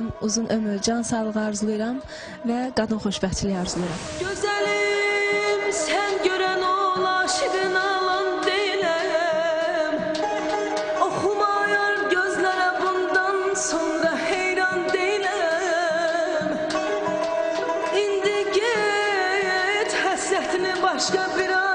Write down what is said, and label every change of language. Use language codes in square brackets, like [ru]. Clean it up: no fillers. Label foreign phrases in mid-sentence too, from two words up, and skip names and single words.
[az] Uzun ömür, can sağlığı arzulayıram və qadın xoşbəxtçiliyi arzulayıram. [tr] Güzelim sen gören ol, aşığın alan değilim. Okumayan gözlere bundan sonra heyran değilim. [az] İndi git həsrətini başka bir